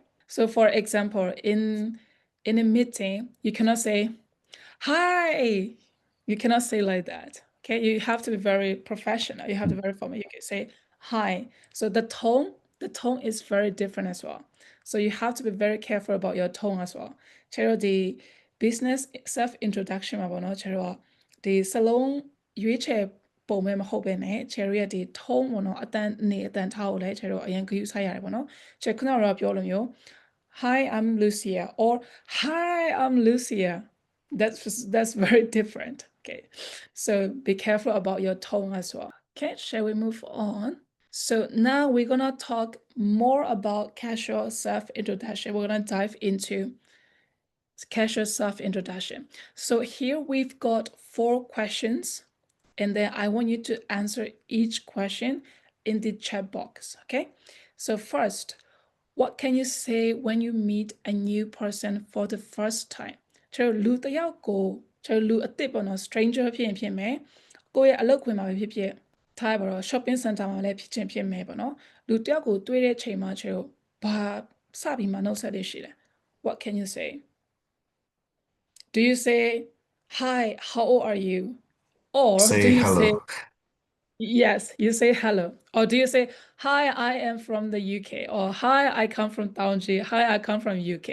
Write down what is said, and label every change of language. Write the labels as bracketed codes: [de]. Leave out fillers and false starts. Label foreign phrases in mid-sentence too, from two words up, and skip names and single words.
[en] So for example, in a meeting, you cannot say, hi. You cannot say like that. Okay, you have to be very professional. You have to be very formal. You can say hi. So the tone is very different as well. So you have to be very careful about your tone as well. [my] ကျတော့ဒီ [en] business self introduction [my] မှာပေါ့နော်ကျတော့ဒီစလုံးရွေးချယ်ပုံပဲမဟုတ်ပဲねကျတော့ရဲ့ဒီ tone ပေါ့နော်အတန်နေအတန်ထားကိုလည်းကျတော့အရင်ဂရုစိုက်ရတယ်ပေါ့နော်ကျခုနကတော့ပြောလို့မျိုး [en] Hi, I'm Lucia or Hi, I'm Lucia. That's very different. Okay, so be careful about your tone as well. Okay, shall we move on? So now we're gonna talk more about casual self-introduction. We're gonna dive into casual self-introduction. So here we've got 4 questions, and then I want you to answer each question in the chat box. Okay, so first, what can you say when you meet a new person for the first time? [my] ကျတော့လူတစ်ယောက်ကိုကျတော့လူအသစ်ပေါ့နော် stranger ဖြစ်ရင်ဖြစ်မယ်ကိုယ့်ရဲ့အလုပ်ခွင်မှာပဲဖြစ်ဖြစ်ထားရပါတော့ [en] shopping center [my] မှာလည်းဖြစ်ချင်းဖြစ်မယ်ပေါ့နော်လူတစ်ယောက်ကိုတွေ့တဲ့ချိန်မှာကျတော့ဘာစပြီးမှနှုတ်ဆက်လေးရှိလဲ [en] What can you say? Do you say hi, how old are you? Or do Say you say hello. yes, you say hello. Or do you say, hi, I am from the UK? Or hi, I come from Taunji. Hi, I come from UK.